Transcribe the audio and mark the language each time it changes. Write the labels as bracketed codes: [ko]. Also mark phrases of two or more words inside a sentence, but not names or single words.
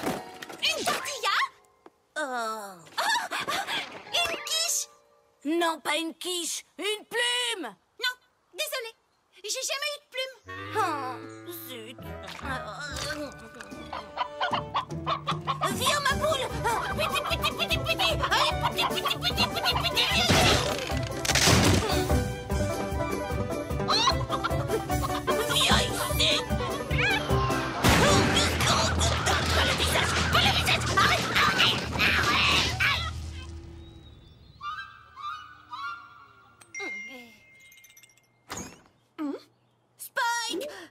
[fr] Une tortilla. Une quiche. Non, pas une quiche, une plume. Non, désolée, j'ai jamais eu de plume. Oh, zut. Viens, ma poule. Piti, piti, piti, piti. Allez, piti, piti, piti, piti, piti, viens. Viens ici. Pas le visage, arrête, arrête. Spike!